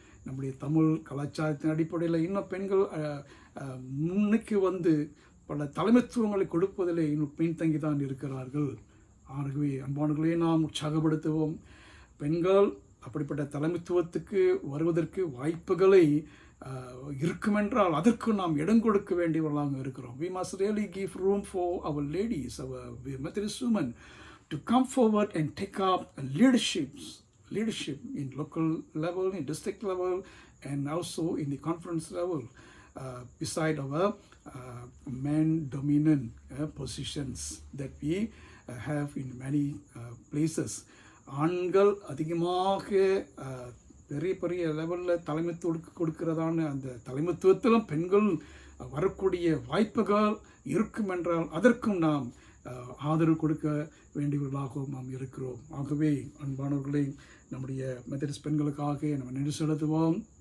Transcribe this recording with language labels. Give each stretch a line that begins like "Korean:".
Tamil: நம்முடைய தமிழ் கலாச்சாரத்தின் அடிப்படையில் இன்னும் பெண்கள் முன்னுக்கு வந்து பல தலைமைத்துவங்களை கொடுப்பதிலே இன்னும் பின்தங்கி தான் இருக்கிறார்கள். ஆகவே அன்பானவர்களே, நாம் உற்சாகப்படுத்துவோம். பெண்கள் அப்படிப்பட்ட தலைமைத்துவத்துக்கு வருவதற்கு வாய்ப்புகளை இருக்குமென்றால் அதற்கு நாம் இடம் கொடுக்க வேண்டியவர்களாக இருக்கிறோம்.
English: We must really give room for our ladies, our Methodist women to come forward and take up leadership in local level, in district level, and also in the conference level, beside our men dominant positions that we have in many places.
Tamil: ஆண்கள் அதிகமாக பெரிய பெரிய லெவலில் தலைமைத்துவம் கொடுக்கிறதான அந்த தலைமைத்துவத்திலும் பெண்கள் வரக்கூடிய வாய்ப்புகள் இருக்கும் என்றால் அதற்கும் நாம் ஆதரவு கொடுக்க வேண்டியவர்களாகவும் நாம் இருக்கிறோம். ஆகவே அன்பானவர்களை, நம்முடைய மெத்தடிஸ்ட் பெண்களுக்காக நம்ம நன்றி செலுத்துவோம்.